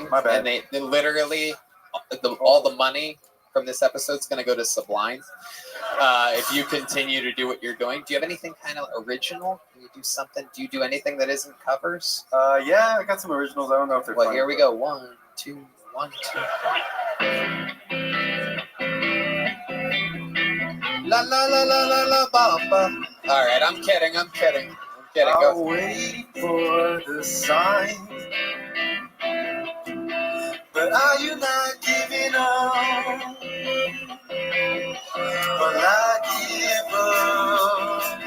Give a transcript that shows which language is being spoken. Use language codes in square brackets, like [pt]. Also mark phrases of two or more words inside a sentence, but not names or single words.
[en] My bad. and they literally, all the money from this episode is going to go to Sublime. If you continue to do what you're doing, do you have anything kind of original? Can you do something? Do you do anything that isn't covers? Yeah, I got some originals. I don't know if they're Well, funny, here we but- go. 1, 2, 1, 2. La la la la la la ba ba. All right, I'm kidding. Go. I'll wait for the sign. But are you not giving up? Well, I give up.